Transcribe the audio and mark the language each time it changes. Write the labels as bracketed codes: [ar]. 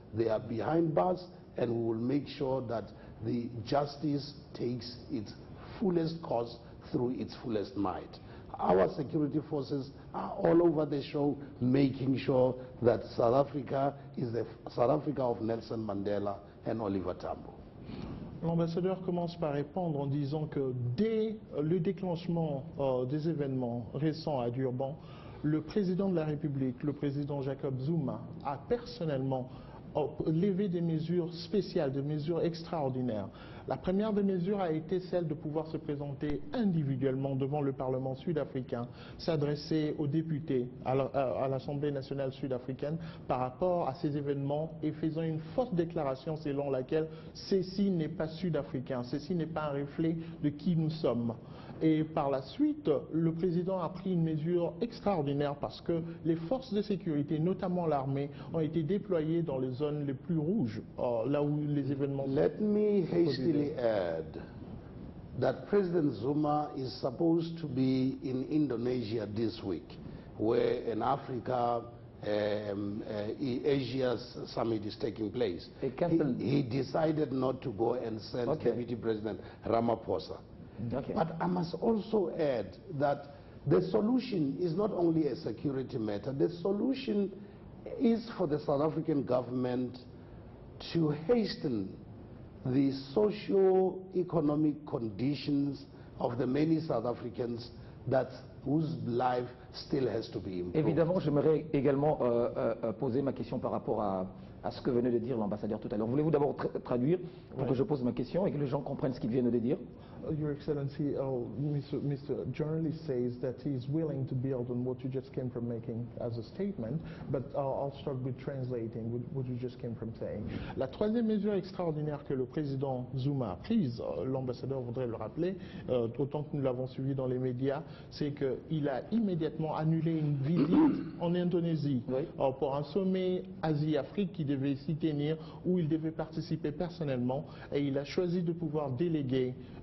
[en] They are behind bars, and we will make sure that the justice takes its fullest course through its fullest might. Our security forces are all over the show, making sure that South Africa is the South Africa of Nelson Mandela and Oliver Tambo. [fr] L'ambassadeur commence par répondre en disant que dès le déclenchement des événements récents à Durban, le président de la République, le président Jacob Zuma, a personnellement levé des mesures spéciales, des mesures extraordinaires. La première des mesures a été celle de pouvoir se présenter individuellement devant le Parlement sud-africain, s'adresser aux députés à l'Assemblée nationale sud-africaine par rapport à ces événements et faisant une forte déclaration selon laquelle ceci n'est pas sud-africain, ceci n'est pas un reflet de qui nous sommes. Et par la suite, le président a pris une mesure extraordinaire parce que les forces de sécurité, notamment l'armée, ont été déployées dans les zones les plus rouges, là où les événements... [en] Let me hastily add that President Zuma is supposed to be in Indonesia this week, where in Africa, Asia's summit is taking place. He decided not to go and send Deputy President Ramaphosa. Okay. But I must also add that the solution is not only a security matter. The solution is for the South African government to hasten the socio-economic conditions of the many South Africans whose life still has to be improved. [fr] Évidemment, j'aimerais également poser ma question par rapport à ce que venait de dire l'ambassadeur tout à l'heure. Voulez-vous d'abord traduire pour que je pose ma question et que les gens comprennent ce qu'il vient de dire? [en] Your Excellency, Mr. Journalist says that he is willing to build on what you just came from making as a statement, but I'll start with translating what you just came from saying. [fr] La troisième mesure extraordinaire que le président Zuma a prise, l'ambassadeur voudrait le rappeler, autant que nous l'avons suivi dans les médias, c'est qu'il a immédiatement annulé une visite en Indonésie pour un sommet Asie-Afrique qui devait s'y tenir, où il devait participer personnellement, et il a choisi de pouvoir déléguer